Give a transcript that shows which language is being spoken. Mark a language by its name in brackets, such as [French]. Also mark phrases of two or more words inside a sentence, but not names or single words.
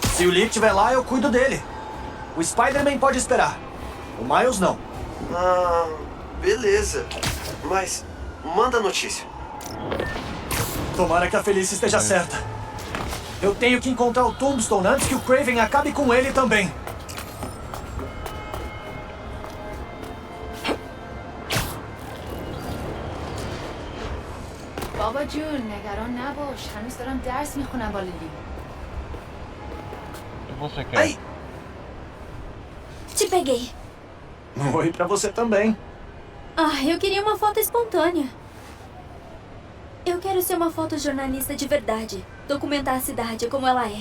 [Portuguese] Se o Lee estiver lá, eu cuido dele. O Spider-Man pode esperar. O Miles não. Beleza. Mas manda notícia. Tomara que a Felice esteja certa. Eu tenho que encontrar o Tombstone antes que o Kraven acabe com ele também. [Persian] بابا جون نگران نباش هنوز دارم درس میخونم با لیلی. [Portuguese] O que você quer? Ai. Te peguei. Oi pra você também. Eu queria uma foto espontânea. Eu quero ser uma fotojornalista de verdade. Documentar a cidade como ela é.